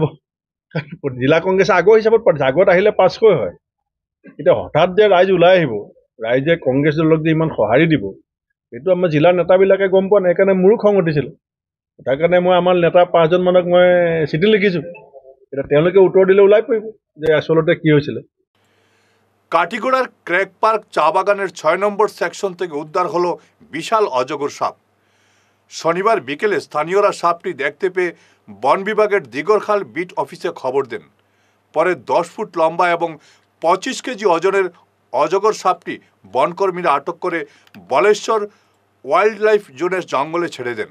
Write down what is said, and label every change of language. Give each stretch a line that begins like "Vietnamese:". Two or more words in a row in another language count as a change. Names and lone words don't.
Assamese: জিলা কংগ্ৰেছে আগৰ হিচাপত পাতিছে, আগত আহিলে 500 হয়। এতিয়া হঠাৎ যে ৰাইজ ওলাই আহিব, ৰাইজে কংগ্ৰেছ দলক যে ইমান সঁহাৰি দিব, এইটো আমাৰ জিলাৰ নেতাবিলাকে গম পোৱা নাই। সেইকাৰণে মোৰো খং উঠিছিল। তাৰ কাৰণে মই আমাৰ নেতা 5জন মানক মই চিঠি লিখিছোঁ। এতিয়া তেওঁলোকে উত্তৰ দিলে ওলাই পৰিব যে আচলতে কি হৈছিলে।
Bangla: কাটিগড়ার ক্র্যাক পার্ক চা বাগানের 6 নম্বর সেকশন থেকে উদ্ধার হলো বিশাল অজগর সাপ। শনিবার বিকেলে স্থানীয়রা সাপটি দেখতে পেয়ে বন বিভাগের দিগরখাল বিট অফিসে খবর দেন। পরে 10 ফুট লম্বা এবং 25 কেজি ওজনের অজগর সাপটি বনকর্মীরা আটক করে বলেশ্বর ওয়াইল্ড লাইফ জোনের জঙ্গলে ছেড়ে দেন।